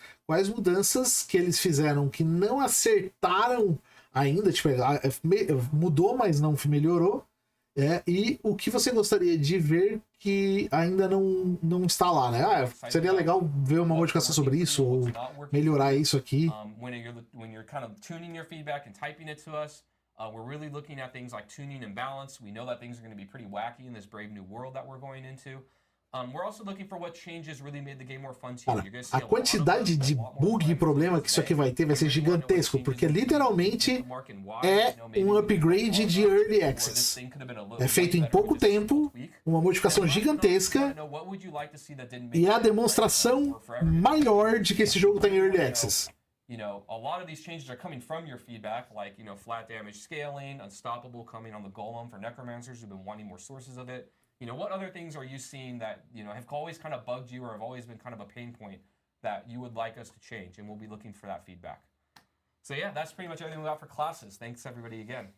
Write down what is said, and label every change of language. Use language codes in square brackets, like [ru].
[pt] Quais mudanças que eles fizeram que não acertaram ainda, tipo, mudou, mas não melhorou. E o que você gostaria de ver que ainda não está lá, né? Seria legal ver uma modificação sobre isso ou melhorar isso aqui. [en] When you're kind of tuning your feedback and typing it to us, we're really looking at things like tuning and balance. We know that things are going to be pretty wacky in this brave new world that we're going into. We're also looking for what changes really made the game more fun too. [pt] A quantidade de bug e problema que isso aqui vai ter vai ser gigantesco, porque literalmente é um upgrade de Early Access. É feito em pouco tempo, uma modificação gigantesca e é a demonstração maior de que esse jogo está em Early Access. [en] A lot of these changes are coming from your feedback, like, flat damage scaling, unstoppable coming on the golem for necromancers who've been wanting more sources of it. What other things are you seeing that, have always kind of bugged you or have always been kind of a pain point that you would like us to change? And we'll be looking for that feedback. So yeah, that's pretty much everything we got for classes. Thanks everybody again.